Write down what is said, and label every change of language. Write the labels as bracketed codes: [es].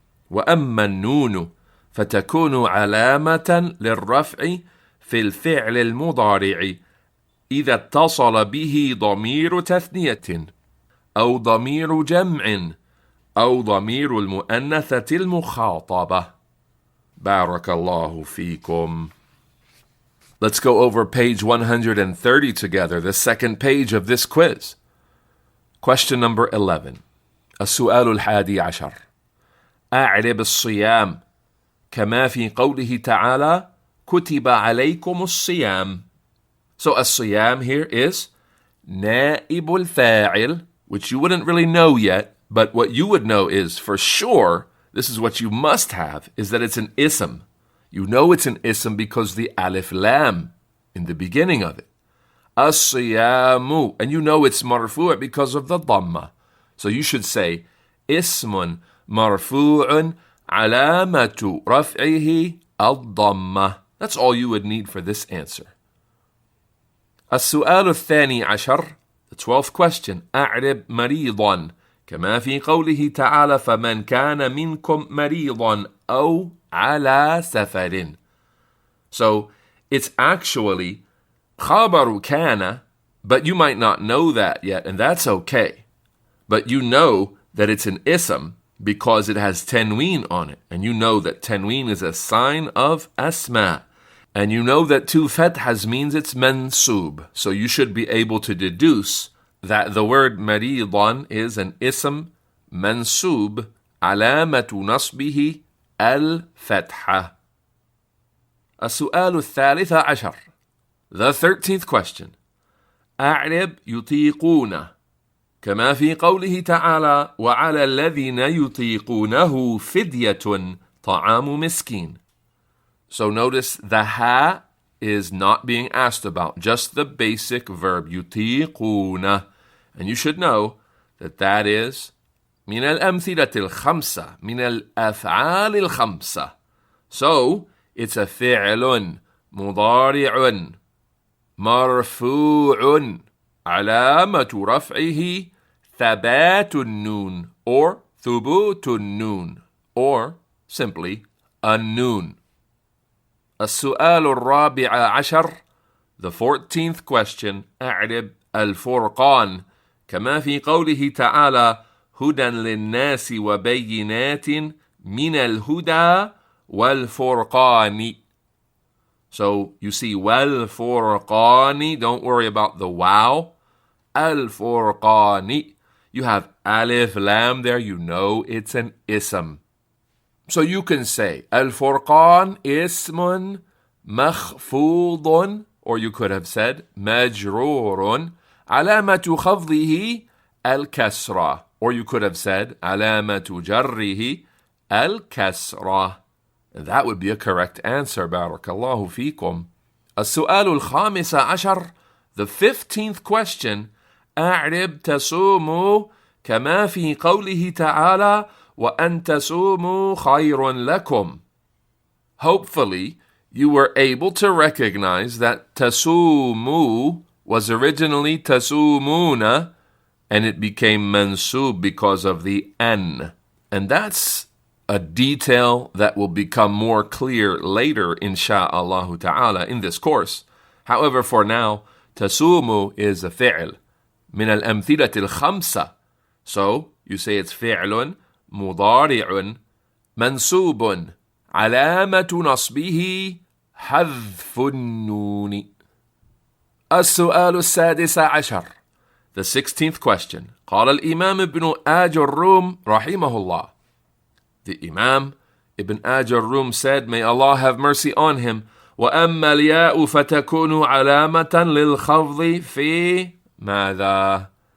[ar] وأما النون فتكون علامة للرفع في الفعل المضارع إذا اتصل به ضمير تثنية أو ضمير جمع أو ضمير المؤنثة المخاطبة. بارك الله فيكم. [en] Let's go over page 130 together, the second page of this quiz. Question number 11. [ar] السؤال 11. أعرب الصيام كما في قوله تعالى كتب عليكم الصيام. [en] So الصيام here is نائب الفاعل, which you wouldn't really know yet, but what you would know is for sure, this is what you must have, is that it's an ism. You know it's an ism because the alif lam in the beginning of it. As-siyamu, and you know it's marfu' because of the dhamma. So you should say [ar] ismun marfu'un alamatu raf'ihi al-dhamma. [en] That's all you would need for this answer. [ar] السؤال الثاني عشر, [en] the 12th question. [ar] أعرب مريضا كما في قوله تعالى فمن كان منكم مريضا أو على سفر. [en] So it's actually خبر كان, but you might not know that yet, and that's okay. But you know that it's an ism because it has tanween on it, and you know that tanween is a sign of asma, and you know that 2 fathas means it's mansub. So you should be able to deduce that the word maridan is an [ar] ism mansub alamatu nasbihi al-fatha. السؤال الثالث عشر, [en] the 13th question. [ar] أعرب يطيقون كما في قوله تعالى وعلى الذين يطيقونه فدية طعام مسكين. [en] So notice the ha is not being asked about, just the basic verb يطيقون. And you should know that that is [ar] من الأمثلة الخمسة, من الأفعال الخمسة. [en] So it's a فعل مضارع [ar] مرفوع علامة رفعه ثبات النون or ثبوت النون or simply النون. السؤال الرابع عشر, [en] the 14th question, [ar] أعرب الفرقان كما في قوله تعالى هدى للناس وبينات من الهدى والفرقان. [en] So you see والفرقان, don't worry about the wow. الفرقان, you have alif lam there, you know it's an ism. So you can say [ar] الفرقان اسم مخفوض, [en] or you could have said [ar] مجرور علامة خفضه الكسرة, [en] or you could have said [ar] علامة جره الكسرة. [en] And that would be a correct answer. [ar] بارك الله فيكم. السؤال الخامس عشر, [en] the 15th question, [ar] أعرب تصوموا كما في قوله تعالى وأن تصوموا خير لكم. [en] Hopefully, you were able to recognize that تصوموا was originally تصومون, and it became mansub because of the an. And that's a detail that will become more clear later, insha'Allah ta'ala, in this course. However, for now, تصوموا is a fi'l [ar] من الأمثلة الخمسة. [en] So, you say it's [ar] فعل مضارع منصوب علامة نصبه حذف النون. السؤال السادس عشر, [en] the 16th question. [ar] قال الإمام ابن آجرروم رحمه الله. [en] The Imam Ibn Ajurrum said, may Allah have mercy on him, [ar] وأما الياء فتكون علامة للخفض في ماذا?